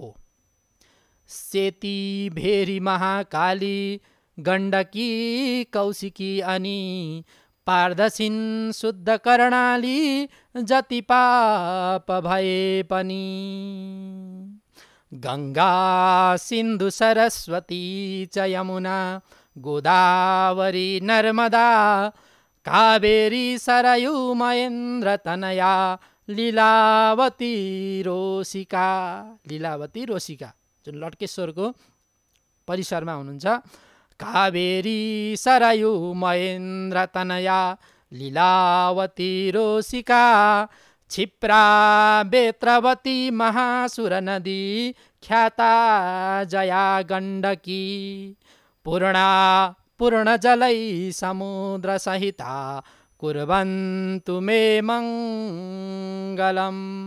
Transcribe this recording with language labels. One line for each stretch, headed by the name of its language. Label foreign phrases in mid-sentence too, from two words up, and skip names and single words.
Nepali: सेती, भेरी, महाकाली, गण्डकी, कौशिकी अनि पार्दछिन् शुद्ध कर्णाली, जति पाप भए पनि गङ्गा सिन्धु सरस्वती च यमुना गोदावरी नर्मदा कावेरी सरयू महेन्द्र तनया लीलावती रोसिका। लीलावती रोसिका जुन लटकेश्वरको परिसरमा हुनुहुन्छ।
Sanskrit: कावेरी सरयू महेन्द्र तनया लीलावती रोसिका, क्षिप्रा बेत्रवती महासुर नदी ख्याता जया गण्डकी पूर्णजलै समुद्रसहिता कुर्वन्तु मे मङ्गलम्।